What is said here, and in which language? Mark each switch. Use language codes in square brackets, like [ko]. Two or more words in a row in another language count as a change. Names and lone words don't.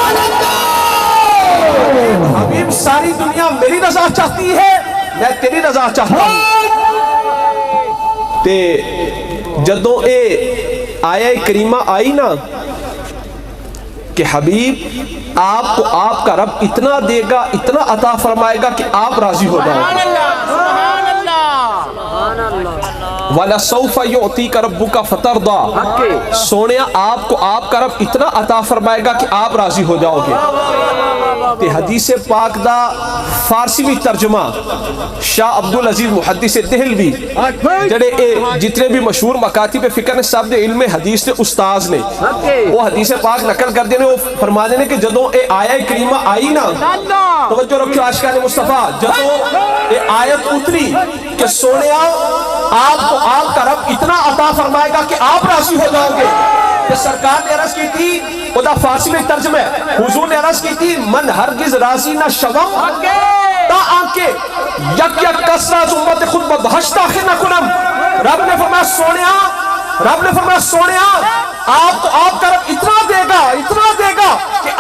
[ur] حبیب ساری دنیا میری رضا چاہتی ہے میں تیری رضا چاہتا ہوں. [pa] تے جدوں اے آیہ کریمہ آئی نا [ur] کہ حبیب آپ کو آپ کا رب اتنا دے گا اتنا عطا فرمائے گا کہ آپ راضی ہو جاؤ. [ar] وَلَسَوْفَ يُعْطِيكَ رَبُّكَ فَتَرْضَى. [ur] سونیا آپ کو آپ کا رب اتنا عطا فرمائے گا کہ آپ راضی ہو جاؤ گے. [pa] تے حدیث پاک دا فارسی بھی ترجمہ شاہ عبدالعزیز محدث دہلوی جڑے جتنے بھی مشہور مکاتب فقہ نے صاحب دے علم حدیث نے استاذ نے وہ حدیث پاک نقل کر دینے وہ فرما دینے کہ جدوں اے آیہ کریمہ آئی نا توجہ رکھو عاشقان مصطفیٰ جدوں اے آیت اتری کہ [ur] سونیا آپ کو آپ کا رب اتنا عطا فرمائے گا کہ آپ راضی ہو جاؤ گے. کہ سرکار نے عرض کی تھی وہ دا فارسی میں ترجمہ ہے حضور نے عرض کی تھی [fa] من ہرگز راضی نہ شوم تا آنکے یک یک کسرہ امت خود بدہش داخل نہ کنم. [ur] رب نے فرمایا سونیا آپ کو آپ کا رب اتنا دے گا